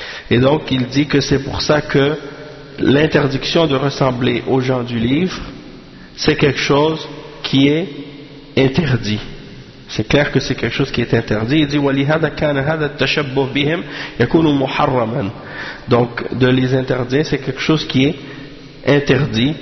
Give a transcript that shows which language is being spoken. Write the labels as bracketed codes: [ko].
[fr] Et donc il dit que c'est pour ça que l'interdiction de ressembler aux gens du livre c'est quelque chose qui est interdit. C'est clair que c'est quelque chose qui est interdit. Il dit [ar] ولهذا كان هذا التشبه بهم يكون محرما. [fr] Donc de les interdire, c'est quelque chose qui est interdit.